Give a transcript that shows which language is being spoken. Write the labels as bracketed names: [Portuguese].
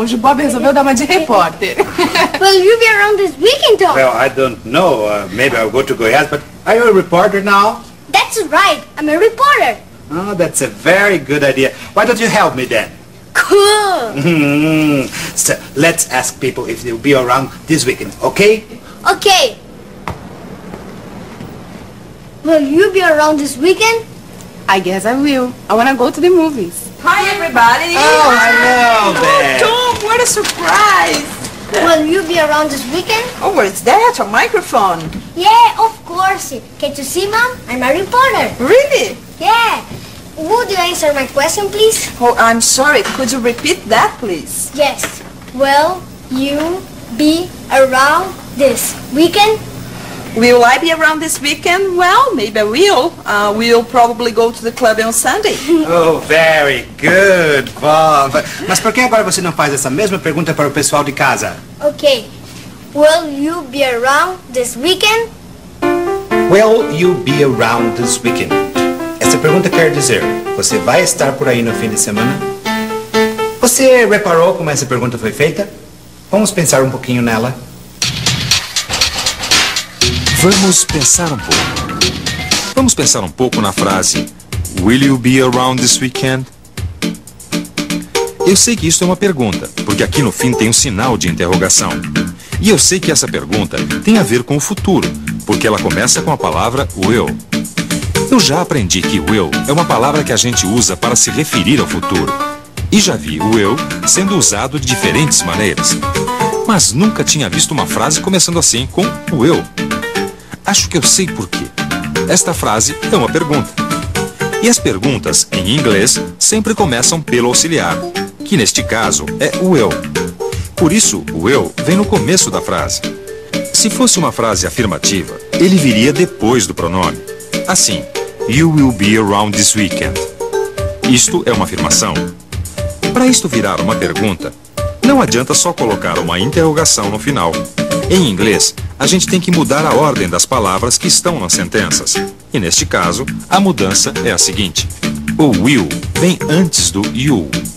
[Portuguese] O Bob resolveu dar uma de repórter. [English] Will you be around this weekend, Tom? Well, I don't know. Maybe I'll go to Goiás, but are you a reporter now? That's right. I'm a reporter. Oh, that's a very good idea. Why don't you help me then? Cool. So, let's ask people if they'll be around this weekend, okay? Okay. Will you be around this weekend? I guess I will. I wanna go to the movies. Hi, everybody. Oh, hello there. Tom, what a surprise. Will you be around this weekend? Oh, what's that? A microphone? Yeah, of course. Can't you see, Mom? I'm a reporter. Really? Yeah. Would you answer my question, please? Oh, I'm sorry. Could you repeat that, please? Yes. Will you be around this weekend? Will I be around this weekend? Well, maybe I will. We'll probably go to the club on Sunday. Oh, very good, Bob. [Portuguese] Mas por que agora você não faz essa mesma pergunta para o pessoal de casa? [English] Okay. Will you be around this weekend? Will you be around this weekend? [Portuguese] Essa pergunta quer dizer, você vai estar por aí no fim de semana? Você reparou como essa pergunta foi feita? Vamos pensar um pouquinho nela. Vamos pensar um pouco. Vamos pensar um pouco na frase [English] Will you be around this weekend? [Portuguese] Eu sei que isso é uma pergunta, porque aqui no fim tem um sinal de interrogação. E eu sei que essa pergunta tem a ver com o futuro, porque ela começa com a palavra will. Eu já aprendi que will é uma palavra que a gente usa para se referir ao futuro. E já vi o will sendo usado de diferentes maneiras. Mas nunca tinha visto uma frase começando assim com will. Acho que eu sei por quê. Esta frase é uma pergunta. E as perguntas, em inglês, sempre começam pelo auxiliar, que neste caso é will. Por isso, o will vem no começo da frase. Se fosse uma frase afirmativa, ele viria depois do pronome. [English] Assim, you will be around this weekend. [Portuguese] Isto é uma afirmação. Para isto virar uma pergunta, não adianta só colocar uma interrogação no final. Em inglês, a gente tem que mudar a ordem das palavras que estão nas sentenças. E neste caso, a mudança é a seguinte. O will vem antes do you.